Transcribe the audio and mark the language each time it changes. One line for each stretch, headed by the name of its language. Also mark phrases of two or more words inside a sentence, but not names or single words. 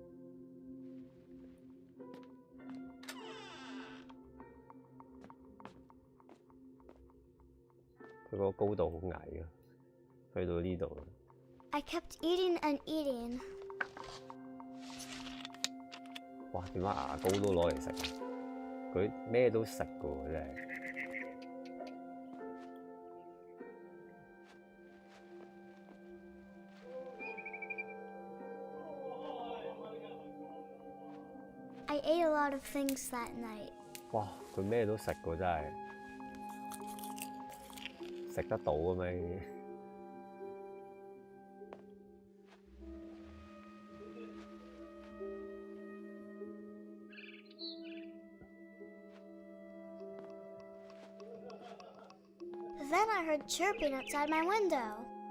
Cantonese: 佢個高度好矮嘅，去到呢度。
English: I kept eating and eating.
Cantonese: 哇！點解牙膏都攞嚟食？佢咩都食㗎喎，真係。
English: I ate a lot of things that night.
Cantonese: 哇！佢咩都食㗎，真係食得到嘅咩？
English: Then I heard chirping outside my window.